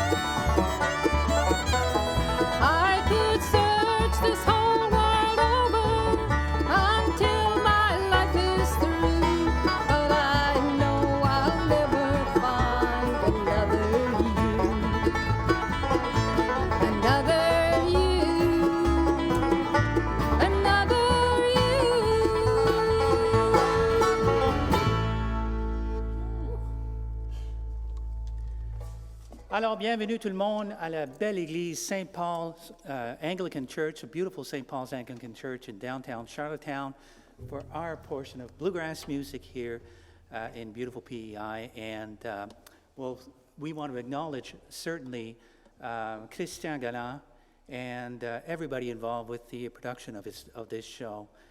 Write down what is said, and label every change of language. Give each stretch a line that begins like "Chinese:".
English: I could search this whole world over until my life is through, but I know I'll never find another you, another you, another you.
French: Alors, bienvenue tout le monde à la belle église St.
English: Paul's Anglican Church, a beautiful St. Paul's Anglican Church in downtown Charlottetown, for our portion of Bluegrass music here in beautiful PEI. And well, we want to acknowledge certainly Christian Galland and everybody involved with the production of this show.